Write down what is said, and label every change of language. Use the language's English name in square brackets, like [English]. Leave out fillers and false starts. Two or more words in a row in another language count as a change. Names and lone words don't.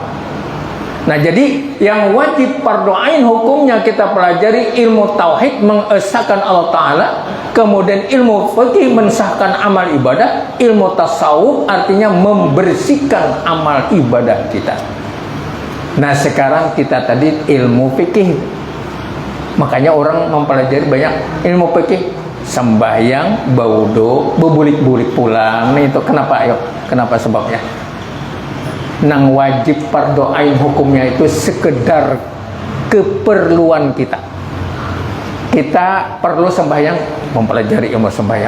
[Indonesian] Nah jadi yang wajib fardu ain hukumnya kita pelajari ilmu tauhid mengesahkan Allah Ta'ala, kemudian ilmu fikih mensahkan amal ibadah, ilmu tasawuf artinya membersihkan amal ibadah kita. Nah sekarang kita tadi ilmu fikih, makanya orang mempelajari banyak ilmu fikih. [Banjar] Sembahyang, baudo, bebulik-bulik pulang. [Indonesian] Nih itu kenapa? Ayo, kenapa sebabnya? Nang wajib fardu ain hukumnya itu sekedar keperluan kita. Kita perlu sembahyang, mempelajari ilmu sembahyang.